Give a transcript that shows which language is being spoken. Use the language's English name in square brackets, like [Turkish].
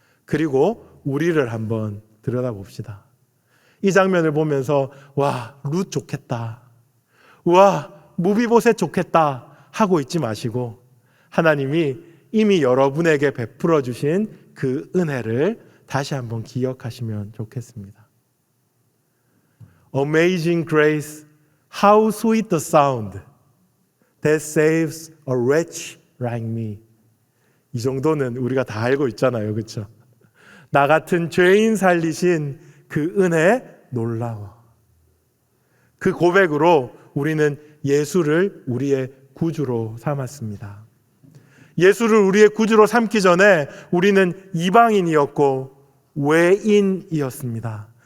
[Korean] 그리고 우리를 한번 들여다봅시다. 이 장면을 보면서 와, 룻 좋겠다, 와, 무비보셋 좋겠다 하고 있지 마시고 하나님이 이미 여러분에게 베풀어 주신 그 은혜를 다시 한번 기억하시면 좋겠습니다. [English] Amazing grace, how sweet the sound that saves a wretch like me. [Korean] 이 정도는 우리가 다 알고 있잖아요, 그렇죠? 나 같은 죄인 살리신 그 은혜 놀라워. 그 고백으로 우리는 예수를 우리의 구주로 삼았습니다. 예수를 우리의 구주로 삼기 전에 우리는 이방인이었고 외인이었습니다.